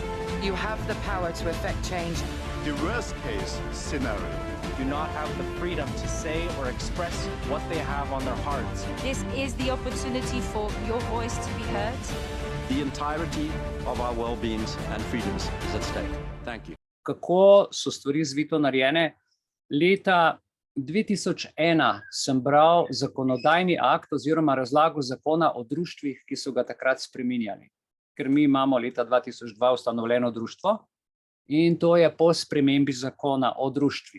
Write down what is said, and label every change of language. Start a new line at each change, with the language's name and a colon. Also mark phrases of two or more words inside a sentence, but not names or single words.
English: You have the power to effect change. The worst case scenario. Do not have the freedom to say or express what they have on their hearts. This is the opportunity for your voice to be heard. The entirety of our well-beings and freedoms is at stake. Thank you.
Slovenian: Kako so stvari zvito narejene? Leta 2001 sem bral zakonodajni akt oziroma razlago zakona o društvih, ki so ga takrat spreminjali. Ker mi imamo leta 2002 ustanovljeno društvo in to je po spremembi zakona o društvih.